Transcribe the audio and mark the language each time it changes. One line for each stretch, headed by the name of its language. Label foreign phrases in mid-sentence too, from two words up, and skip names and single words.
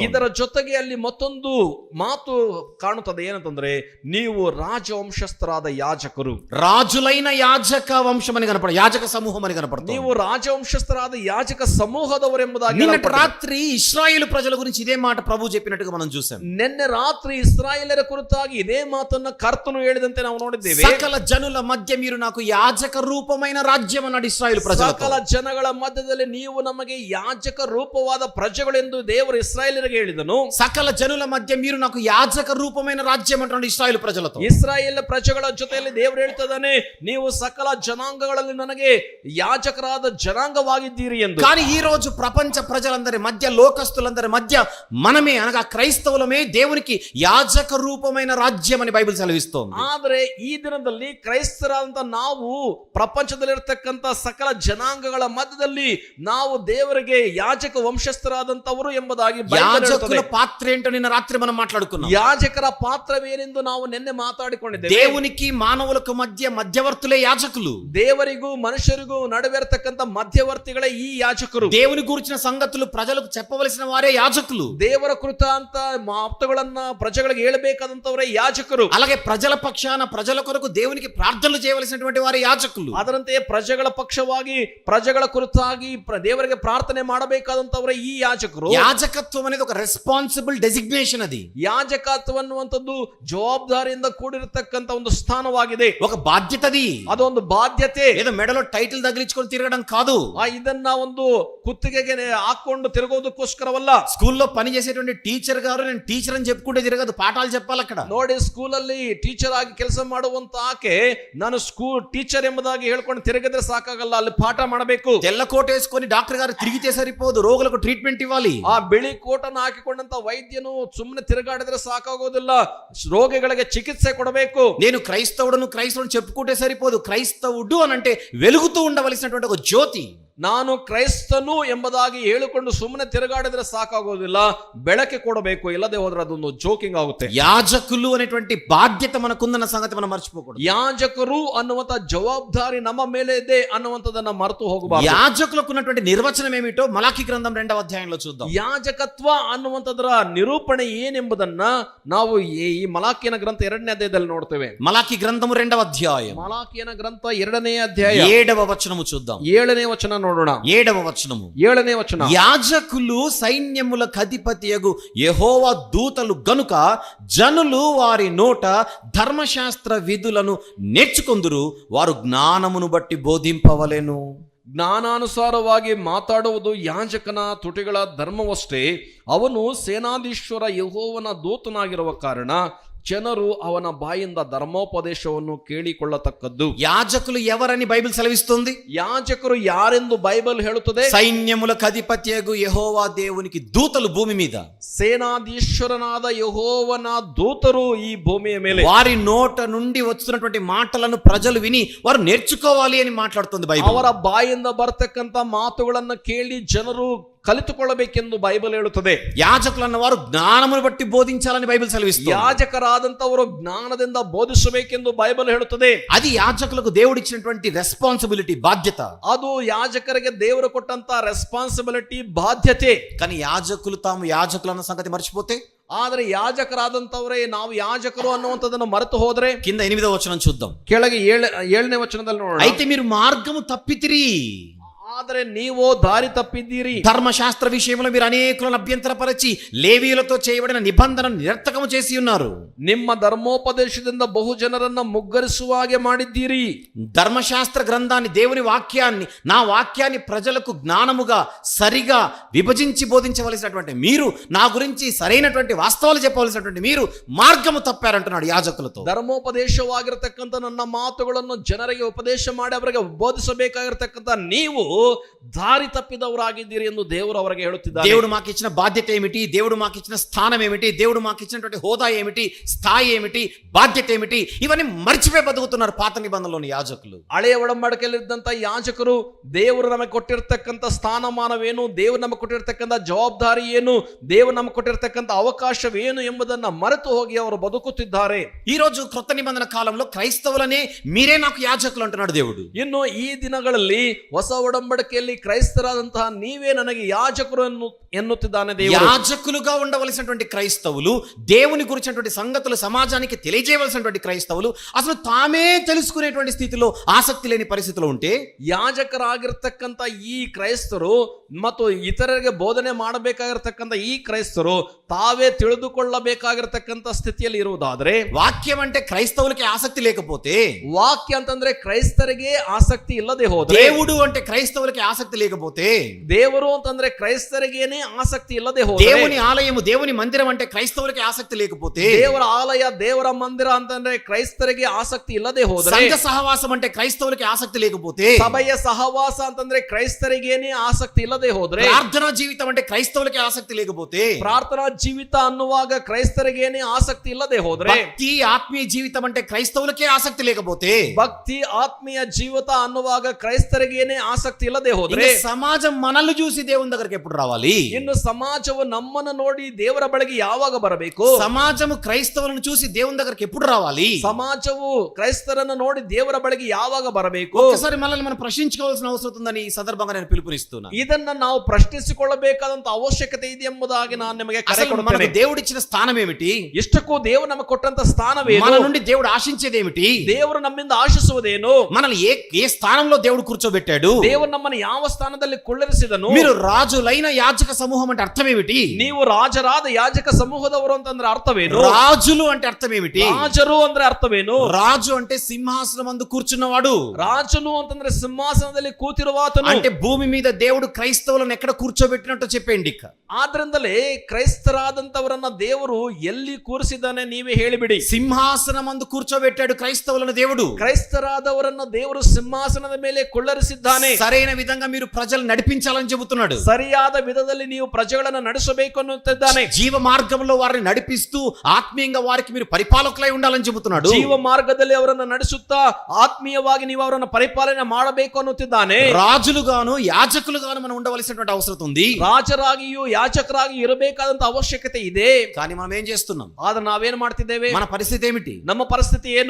Kannada: ಇದರ ಜೊತೆಗೆ ಅಲ್ಲಿ ಮತ್ತೊಂದು ಮಾತು ಕಾಣುತ್ತದೆ, ಏನಂತಂದ್ರೆ ನೀವು ರಾಜವಂಶಸ್ಥರಾದ ಯಾಜಕರು.
Telugu: రాజులైన యాజక వంశం అని కనపడ, యాజక సమూహం అని కనపడుతుంది.
Kannada: ನೀವು ರಾಜವಂಶಸ್ಥರಾದ యాజక ಸಮೂಹದವರೆಂಬುದಾಗಿ.
Telugu: నిన్నటి రాత్రి ఇశ్రాయేలు ప్రజల గురించి ఇదే మాట ప్రభు చెప్పినట్టుగా మనం చూసాం.
Kannada: ನಿನ್ನೆ ರಾತ್ರಿ ಇಸ್ರಾಯೇಲರ ಕುರಿತಾಗಿ ಇದೇ ಮಾತನ್ನ ಕರ್ತನು ಹೇಳಿದಂತೆ ನಾವು ನೋಡಿದ್ದೇವೆ.
Telugu: సకల జనుల మధ్య మీరు నాకు యాజక రూపమైన రాజ్యం అన్నాడు ఇశ్రాయేలు ప్రజలకు.
Kannada: ಸಕಲ ಜನಗಳ ಮಧ್ಯದಲ್ಲಿ ನೀವು ನಮಗೆ ಯಾಜಕ ರೂಪವಾದ ಪ್ರಜೆಗಳೆಂದು ದೇವರು ಇಸ್ರಾಯೇಲರಿಗೆ ಹೇಳಿದನು.
Telugu: సకల జనుల మధ్య మీరు నాకు యాజక రూపమైన రాజ్యం అంటున్నాడు ఇశ్రాయేలు ప్రజలతో.
Kannada: ಇಸ್ರಾಯೇಲ್ ಪ್ರಜೆಗಳ ಜೊತೆಯಲ್ಲಿ ದೇವರು ಹೇಳ್ತಿದ್ದಾನೆ, ನೀವು ಸಕಲ ಜನಾಂಗಗಳಲ್ಲಿ ನನಗೆ ಯಾಜಕರಾದ ಜನಾಂಗವಾಗಿದ್ದೀರಿ ಎಂದು.
Telugu: కానీ ఈ రోజు ప్రపంచ ప్రజలందరి మధ్య, లోకస్తులందరి మధ్య మనమే అనగా క్రైస్తవులమే దేవునికి యాజక రూపమైన రాజ్యం అని బైబిల్ సెలవిస్తోంది.
Kannada: ಆದರೆ ಈ ದಿನದಲ್ಲಿ ಕ್ರೈಸ್ತರಾದಂತ ನಾವು ಪ್ರಪಂಚದಲ್ಲಿರ್ತಕ್ಕಂಥ ಸಕಲ ಜನಾಂಗಗಳ ಮಧ್ಯದಲ್ಲಿ ನಾವು ದೇವರಿಗೆ ಯಾಜಕ ವಂಶಸ್ಥರಾದಂತವರು ಎಂಬುದಾಗಿ
Telugu: యాజకుల పాత్ర ఏంటో నిన్న రాత్రి మనం మాట్లాడుకున్నాం.
Kannada: ಯಾಜಕರ ಪಾತ್ರವೇನೆಂದು ನಾವು ನಿನ್ನೆ ಮಾತಾಡಿಕೊಂಡಿದ್ದೇವೆ.
Telugu: దేవునికి మానవులకు మధ్య మధ్యవర్తులే యాజకులు.
Kannada: ದೇವರಿಗೂ ಮನುಷ್ಯರಿಗೂ ನಡುವೆ ಇರತಕ್ಕಂಥ ಮಧ್ಯವರ್ತಿಗಳೇ ಈ ಯಾಜಕರು.
Telugu: దేవుని గురించిన సంగతులు ప్రజలకు చెప్పవలసిన వారే యాజకులు.
Kannada: ದೇವರ ಕುರಿತಾಂತ ಮಾತುಗಳನ್ನ ಪ್ರಜೆಗಳಿಗೆ ಹೇಳಬೇಕಾದಂತವರೇ ಯಾಜಕರು.
Telugu: అలాగే ప్రజల పక్షాన ప్రజల కొరకు దేవునికి ప్రార్థనలు చేయవలసినటువంటి వారే యాజకులు.
Kannada: ಅದರಂತೆ ಪ್ರಜೆಗಳ ಪಕ್ಷವಾಗಿ ಪ್ರಜೆಗಳ ಕುರಿತಾಗಿ ದೇವರಿಗೆ ಪ್ರಾರ್ಥನೆ ಮಾಡಬೇಕಾದಂತವರೇ ಈ ಯಾಜಕರು.
Telugu: యాజకత్వం అనేది ఒక
English: responsible designation.
Telugu: అది
Kannada: ಯಾಜಕತ್ವ ಅನ್ನುವಂಥದ್ದು ಜವಾಬ್ದಾರಿಯಿಂದ ಕೂಡಿರತಕ್ಕಂತ ಒಂದು ಸ್ಥಾನವಾಗಿದೆ,
Telugu: ఒక బాధ్యతది.
Kannada: ಅದೊಂದು ಬಾಧ್ಯತೆ.
Telugu: ఏదో మెడలో టైటిల్ తగిలించుకొని తిరగడం కాదు.
Kannada: ಇದನ್ನ ಒಂದು ಕುತ್ತಿಗೆಗೆ ಹಾಕೊಂಡು ತಿರುಗೋದಕ್ಕೋಸ್ಕರವಲ್ಲ.
Telugu: స్కూల్లో పని చేసేటువంటి టీచర్ గారు నేను టీచర్ అని చెప్పుకుంటే తిరగదు, పాఠాలు చెప్పాలి అక్కడ.
Kannada: ನೋಡಿ, ಸ್ಕೂಲಲ್ಲಿ ಟೀಚರ್ ಆಗಿ ಕೆಲಸ ಮಾಡುವಂತ ಆಕೆ ನಾನು
English: school teacher
Kannada: ಎಂಬುದಾಗಿ ಹೇಳ್ಕೊಂಡು ತಿರುಗಿದ್ರೆ ಸಾಕಾಗಲ್ಲ, ಅಲ್ಲಿ ಪಾಠ ಮಾಡಬೇಕು.
Telugu: తెల్ల కోట్ వేసుకొని డాక్టర్ గారు తిరిగితే సరిపోదు, రోగులకు ట్రీట్మెంట్ ఇవ్వాలి.
Kannada: ಆ ಬಿಳಿ ಕೋಟನ್ನು ಹಾಕಿಕೊಂಡಂತ ವೈದ್ಯನು ಸುಮ್ಮನೆ ತಿರುಗಾಡಿದ್ರೆ ಸಾಕಾಗೋದಿಲ್ಲ, ರೋಗಿಗಳಿಗೆ ಚಿಕಿತ್ಸೆ ಕೊಡಬೇಕು.
Telugu: నేను క్రైస్తవుడు చెప్పుకుంటే సరిపోదు, క్రైస్తవుడు అని అంటే వెలుగుతూ ఉండవలసినటువంటి ఒక జ్యోతి.
Kannada: ನಾನು ಕ್ರೈಸ್ತನು ಎಂಬುದಾಗಿ ಹೇಳಿಕೊಂಡು ಸುಮ್ಮನೆ ತಿರುಗಾಡಿದ್ರೆ ಸಾಕಾಗೋದಿಲ್ಲ, ಬೆಳಕೆ ಕೊಡಬೇಕು. ಇಲ್ಲದೆ ಹೋದ್ರೆ ಅದೊಂದು ಜೋಕಿಂಗ್ ಆಗುತ್ತೆ.
Telugu: యాజకులు అనేటువంటి బాధ్యత మనకుందన్న సంగతి మనం మర్చిపోకూడదు.
Kannada: ಯಾಜಕರು ಅನ್ನುವಂತ ಜವಾಬ್ದಾರಿ ನಮ್ಮ ಮೇಲೆ ಇದೆ ಅನ್ನುವಂಥದ್ದನ್ನ ಮರೆತು ಹೋಗಬಾರದು.
Telugu: యాజకులకు ఉన్నటువంటి నిర్వచనం ఏమిటో మలాకి గ్రంథం 2వ అధ్యాయంలో చూద్దాం.
Kannada: ಯಾಜಕತ್ವ ಅನ್ನುವಂಥದ್ರ ನಿರೂಪಣೆ ಏನೆಂಬುದನ್ನ ನಾವು ಈ ಮಲಾಕಿಯನ ಗ್ರಂಥ 2ನೇ ಅಧ್ಯಾಯದಲ್ಲಿ ನೋಡ್ತೇವೆ.
Telugu: మలాకి గ్రంథము 2వ అధ్యాయం
Kannada: ಮಲಾಕಿಯನ ಗ್ರಂಥ 2ನೇ ಅಧ್ಯಾಯ
Telugu: 7వ వచనము చూద్దాం.
Kannada: 7ನೇ ವಚನ ನೋಡೋಣ.
Telugu: 7వ వచనము
Kannada: 7ನೇ ವಚನ.
Telugu: యాజకులు సైన్యములకు అధిపతియగు యెహోవా దూతలు గనుక జనులు వారి నోట ధర్మశాస్త్ర విధులను నేర్చుకొందురు, వారు జ్ఞానమును బట్టి బోధింపవలెను.
Kannada: ಜ್ಞಾನಾನುಸಾರವಾಗಿ ಮಾತಾಡುವುದು ಯಾಜಕನ ತುಟಿಗಳ ಧರ್ಮವಷ್ಟೇ. ಅವನು ಸೇನಾಧೀಶ್ವರ ಯೆಹೋವನ ದೂತನಾಗಿರುವ ಕಾರಣ ಜನರು ಅವನ ಬಾಯಿಂದ ಧರ್ಮೋಪದೇಶವನ್ನು ಕೇಳಿಕೊಳ್ಳತಕ್ಕದ್ದು.
Telugu: యాజకులు ఎవరని బైబిల్ సెలవిస్తుంది?
Kannada: ಯಾಜಕರು ಯಾರೆಂದು ಬೈಬಲ್ ಹೇಳುತ್ತದೆ?
Telugu: సైన్యములకు అధిపత్యగు యెహోవా దేవునికి దూతలు భూమి మీద,
Kannada: ಸೇನಾಧೀಶ್ವರನಾದ ಯೆಹೋವನ ದೂತರು ಈ ಭೂಮಿಯ ಮೇಲೆ.
Telugu: వారి నోట నుండి వస్తున్నటువంటి మాటలను ప్రజలు విని వారు నేర్చుకోవాలి అని మాట్లాడుతుంది బైబిల్.
Kannada: ಅವರ ಬಾಯಿಂದ ಬರ್ತಕ್ಕಂತ ಮಾತುಗಳನ್ನು ಕೇಳಿ ಜನರು ಕಲಿತುಕೊಳ್ಳಬೇಕೆಂದು ಬೈಬಲ್ ಹೇಳುತ್ತದೆ.
Telugu: యాజకులు అన్నవారు జ్ఞానమును బట్టి బోధించాలని బైబిల్ సెలవిస్తుంది.
Kannada: ಯಾಜಕರಾದಂತವರು ಜ್ಞಾನದಿಂದ ಬೋಧಿಸಬೇಕೆಂದು ಬೈಬಲ್ ಹೇಳುತ್ತದೆ.
Telugu: అది యాజకులకు దేవుడు ఇచ్చినటువంటి రెస్పాన్సిబిలిటీ, బాధ్యత.
Kannada: ಅದು ಯಾಜಕರಿಗೆ ದೇವರು ಕೊಟ್ಟಂತ ರೆಸ್ಪಾನ್ಸಿಬಿಲಿಟಿ, ಬಾಧ್ಯತೆ.
Telugu: కానీ యాజకులు తాము యాజకులు అన్న సంగతి మర్చిపోతే,
Kannada: ಆದ್ರೆ ಯಾಜಕರಾದಂತವರೇ ನಾವು ಯಾಜಕರು ಅನ್ನುವಂಥದ್ದನ್ನು ಮರೆತು ಹೋದ್ರೆ,
Telugu: కింద 8వ వచనం చూద్దాం.
Kannada: ಕೆಳಗೆ 7ನೇ ವಚನದಲ್ಲಿ ನೋಡೋಣ.
Telugu: అయితే మీరు మార్గము తప్పితిరి,
Kannada: ಆದರೆ ನೀವು ದಾರಿ ತಪ್ಪಿದ್ದೀರಿ.
Telugu: ధర్మశాస్త్ర విషయంలో మీరు అనేకులను అభ్యంతరపరిచి లేవీయులతో చేయబడిన నిబంధనను నిరర్థకము చేసి ఉన్నారు.
Kannada: ನಿಮ್ಮ ಧರ್ಮೋಪದೇಶದಿಂದ ಬಹು ಜನರನ್ನ ಮುಗ್ಗರಿಸುವ ಹಾಗೆ ಮಾಡಿದ್ದೀರಿ.
Telugu: ధర్మశాస్త్ర గ్రంథాన్ని, దేవుని వాక్యాన్ని, నా వాక్యాన్ని ప్రజలకు జ్ఞానముగా సరిగా విభజించి బోధించవలసినటువంటి మీరు, నా గురించి సరైనటువంటి వాస్తవాలు చెప్పవలసినటువంటి మీరు మార్గము తప్పారంటున్నాడు యాజకులతో.
Kannada: ಧರ್ಮೋಪದೇಶವಾಗಿರತಕ್ಕಂಥ ನನ್ನ ಮಾತುಗಳನ್ನು ಜನರಿಗೆ ಉಪದೇಶ ಮಾಡಿ ಅವರಿಗೆ ಬೋಧಿಸಬೇಕಾಗಿರತಕ್ಕಂಥ ನೀವು ದಾರಿ ತಪ್ಪಿದವರಾಗಿದ್ದೀರಿ ಎಂದು ದೇವರು ಅವರಿಗೆ ಹೇಳುತ್ತಿದ್ದಾರೆ.
Telugu: దేవుడు మాకు ఇచ్చిన బాధ్యత ఏమిటి, దేవుడు మాకు ఇచ్చిన స్థానం ఏమిటి, దేవుడు మాకు ఇచ్చినటువంటి హోదా ఏమిటి, స్థాయి ఏమిటి, బాధ్యత ఏమిటి, ఇవన్నీ మర్చిపోయి బతుకుతున్నారు పాత నిబంధనలోని యాజకులు.
Kannada: ಹಳೆಯ ಒಡಂಬಡಿಕೆಯಲ್ಲಿದ್ದಂತ ಯಾಜಕರು ದೇವರು ನಮಗೆ ಕೊಟ್ಟಿರ್ತಕ್ಕಂಥ ಸ್ಥಾನಮಾನವೇನು, ದೇವರು ನಮಗೆ ಕೊಟ್ಟಿರ್ತಕ್ಕಂಥ ಜವಾಬ್ದಾರಿ ಏನು, ದೇವರು ನಮಗೆ ಕೊಟ್ಟಿರ್ತಕ್ಕಂಥ ಅವಕಾಶವೇನು ಎಂಬುದನ್ನ ಮರೆತು ಹೋಗಿ ಅವರು ಬದುಕುತ್ತಿದ್ದಾರೆ.
Telugu: ఈ రోజు క్రొత్త నిబంధన కాలంలో క్రైస్తవులనే మీరే నాకు యాజకులు అంటున్నాడు దేవుడు.
Kannada: ಇನ್ನು ಈ ದಿನಗಳಲ್ಲಿ ಹೊಸ ಒಡಂಬಡಿಕೆಯಲ್ಲಿ ಕ್ರೈಸ್ತರಾದಂತಹ ನೀವೇ ನನಗೆ ಯಾಜಕರು ಎನ್ನುತ್ತಿದ್ದಾನೆ ದೇವರು.
Telugu: యాజకులుగా ఉండవలసినటువంటి క్రైస్తవులు, దేవుని గురించినటువంటి సంగతులు సమాజానికి తెలియజేయవలసినటువంటి క్రైస్తవులు అసలు తామే తెలుసుకునేటువంటి స్థితిలో ఆసక్తి లేని పరిస్థితిలో ఉంటే,
Kannada: ಯಾಜಕರಾಗಿರ್ತಕ್ಕಂಥ ಈ ಕ್ರೈಸ್ತರು ಮತ್ತು ಇತರರಿಗೆ ಬೋಧನೆ ಮಾಡಬೇಕಾಗಿರ್ತಕ್ಕಂಥ ಈ ಕ್ರೈಸ್ತರು ತಾವೇ ತಿಳಿದುಕೊಳ್ಳಬೇಕಾಗಿರ್ತಕ್ಕಂಥ ಸ್ಥಿತಿಯಲ್ಲಿ ಇರುವುದಾದ್ರೆ,
Telugu: వాక్యం అంటే క్రైస్తవులకి ఆసక్తి లేకపోతే,
Kannada: ವಾಕ್ಯ ಅಂತಂದ್ರೆ ಕ್ರೈಸ್ತರಿಗೆ ಆಸಕ್ತಿ ಇಲ್ಲದೆ ಹೋದ್ರೆ,
Telugu: దేవుడు అంటే క్రైస్తవులకి ఆసక్తి లేకపోతే,
Kannada: ದೇವರು ಅಂತಂದ್ರೆ ಕ್ರೈಸ್ತರಿಗೇನೆ ಆಸಕ್ತಿ ಇಲ್ಲದೆ ಹೋದ್ರೆ,
Telugu: దేవుని ఆలయము, దేవుని మందిరం అంటే క్రైస్తవులకి ఆసక్తి లేకపోతే,
Kannada: ದೇವರ ಆಲಯ, ದೇವರ ಮಂದಿರ ಅಂತಂದ್ರೆ ಕ್ರೈಸ್ತರಿಗೆ ಆಸಕ್ತಿ ಇಲ್ಲದೆ ಹೋದ್ರೆ,
Telugu: సంఘ సహవాసం అంటే క్రైస్తవులకి ఆసక్తి లేకపోతే,
Kannada: ಸಭೆಯ ಸಹವಾಸ ಅಂತಂದ್ರೆ ಕ್ರೈಸ್ತರಿಗೇನೆ ಆಸಕ್ತಿ ಇಲ್ಲದೆ ಹೋದ್ರೆ,
Telugu: ప్రార్థనా జీవితం అంటే క్రైస్తవులకి ఆసక్తి లేకపోతే,
Kannada: ಪ್ರಾರ್ಥನಾ ಜೀವಿತ ಅನ್ನುವಾಗ ಕ್ರೈಸ್ತರಿಗೇನೆ ಆಸಕ್ತಿ ಇಲ್ಲದೆ ಹೋದ್ರೆ,
Telugu: భక్తి ఆత్మీయ జీవితం అంటే క్రైస్తవులకే ఆసక్తి లేకపోతే,
Kannada: ಭಕ್ತಿ ಆತ್ಮೀಯ ಜೀವಿತ ಅನ್ನುವಾಗ ಕ್ರೈಸ್ತರಿಗೇನೆ ಆಸಕ್ತಿ ಇಲ್ಲದೆ ಹೋದ್ರೆ,
Telugu: ఇంకా సమాజం మనల్ని చూసి దేవుని దగ్గరికి ఎప్పుడు రావాలి?
Kannada: ಇನ್ನು ಸಮಾಜವು ನಮ್ಮನ್ನು ನೋಡಿ ದೇವರ ಬಳಿಗೆ ಯಾವಾಗ ಬರಬೇಕು?
Telugu: సమాజము క్రైస్తవులను చూసి దేవుని దగ్గరికి ఎప్పుడు రావాలి?
Kannada: ಸಮಾಜವು ಕ್ರೈಸ್ತರನ್ನು ನೋಡಿ ದೇವರ ಬಳಿಗೆ ಯಾವಾಗ ಬರಬೇಕು?
Telugu: ఒకసారి మనల్ని మనం ప్రశ్నించుకోవాల్సిన అవసరం ఉందని ఈ సందర్భంగా నేను పిలుపునిస్తున్నా.
Kannada: ಇದನ್ನ ನಾವು ಪ್ರಶ್ನಿಸಿಕೊಳ್ಳಬೇಕಾದಂತ ಅವಶ್ಯಕತೆ ಇದೆ ಎಂಬುದಾಗಿ ನಾನು ನಿಮಗೆ ಕರೆ
Telugu: అసలు
Kannada: ಕೊಡುತ್ತೇನೆ.
Telugu: మనకు దేవుడిచ్చిన స్థానం ఏమిటి?
Kannada: ಇಷ್ಟಕ್ಕೂ ದೇವರು ನಮಗೆ ಕೊಟ್ಟಂತ ಸ್ಥಾನವೇನು?
Telugu: మన నుండి దేవుడు ఆశించేది ఏమిటి?
Kannada: ದೇವರು ನಮ್ಮಿಂದ ಆಶಿಸುವುದೇನು?
Telugu: మనల్ని ఏ స్థానంలో దేవుడు కూర్చోబెట్టాడు?
Kannada: ದೇವರು ನಮ್ಮನ್ನು ಯಾವ ಸ್ಥಾನದಲ್ಲಿ ಕುಳ್ಳಿರಿಸಿದನು?
Telugu: మీరు రాజులైన యాజక సమూహం అంటే అర్థం ఏమిటి?
Kannada: ನೀವು ರಾಜರಾದ ಯಾಜಕ ಸಮೂಹದವರು ಅಂತಂದ್ರೆ ಅರ್ಥವೇನು?
Telugu: రాజులు అంటే అర్థం ఏమిటి?
Kannada: ರಾಜರು ಅಂದ್ರೆ ಅರ್ಥವೇನು?
Telugu: రాజు అంటే సింహాసనం అందు కూర్చున్నవాడు.
Kannada: ರಾಜನು ಅಂತಂದ್ರೆ ಸಿಂಹಾಸನದಲ್ಲಿ ಕೂತಿರುವಾತನು.
Telugu: అంటే భూమి మీద దేవుడు క్రైస్తవులను ఎక్కడ కూర్చోబెట్టినట్టు చెప్పండి.
Kannada: ಆದ್ರಿಂದಲೇ ಕ್ರೈಸ್ತರಾದಂತವರನ್ನ ದೇವರು ಎಲ್ಲಿ ಕೂರಿಸಿದ್ದಾನೆ ನೀವೇ ಹೇಳಿಬಿಡಿ.
Telugu: సింహాసనం అందు కూర్చోబెట్టాడు క్రైస్తవులను దేవుడు.
Kannada: ಕ್ರೈಸ್ತರಾದವರನ್ನ ದೇವರು ಸಿಂಹಾಸನದ ಮೇಲೆ ಕುಳ್ಳರಿಸಿದ್ದಾನೆ.
Telugu: సరైన విధంగా మీరు ప్రజలు నడిపించాలని చెబుతున్నాడు.
Kannada: ಸರಿಯಾದ ವಿಧದಲ್ಲಿ ನೀವು ಪ್ರಜೆಗಳನ್ನು ನಡೆಸಬೇಕು ಅನ್ನುತ್ತಿದ್ದಾನೆ.
Telugu: జీవ మార్గంలో వారిని నడిపిస్తూ ఆత్మీయంగా వారికి మీరు పరిపాలకులై ఉండాలని చెబుతున్నాడు.
Kannada: ಜೀವ ಮಾರ್ಗದಲ್ಲಿ ಅವರನ್ನು ನಡೆಸುತ್ತಾ ಆತ್ಮೀಯವಾಗಿ ನೀವು ಅವರನ್ನು ಪರಿಪಾಲನೆ ಮಾಡಬೇಕು ಅನ್ನುತ್ತಿದ್ದಾನೆ.
Telugu: రాజులుగాను యాజకులుగాను మనం ఉండవలసినటువంటి అవసరం ఉంది.
Kannada: ರಾಜರಾಗಿಯೂ ಯಾಜಕರಾಗಿ ಇರಬೇಕಾದಂತ ಅವಶ್ಯಕತೆ ಇದೆ.
Telugu: కానీ మనం ఏం చేస్తున్నాం?
Kannada: ಆದ್ರೆ ನಾವೇನ್ ಮಾಡ್ತಿದ್ದೇವೆ?
Telugu: మన పరిస్థితి ఏమిటి?
Kannada: ನಮ್ಮ ಪರಿಸ್ಥಿತಿ ಏನು?